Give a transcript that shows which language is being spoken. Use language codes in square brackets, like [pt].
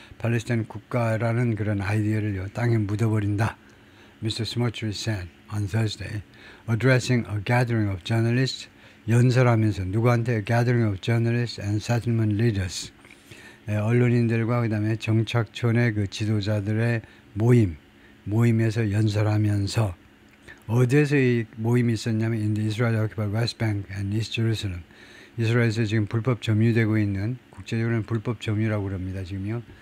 [ko] 팔레스타인 국가라는 그런 아이디어를요 땅에 묻어버린다. [en] Mr. Smotrich said on Thursday, addressing a gathering of journalists. [ko] 연설하면서 누구한테? [en] A gathering of journalists and settlement leaders. [ko] 언론인들과 그 다음에 정착촌의 그 지도자들의 모임에서 연설하면서 어디에서 이 모임이 있었냐면 [en] in the Israel occupied West Bank and East Jerusalem. [ko] 이스라엘에서 지금 불법 점유되고 있는, 국제적으로는 불법 점유라고 그럽니다. 지금요.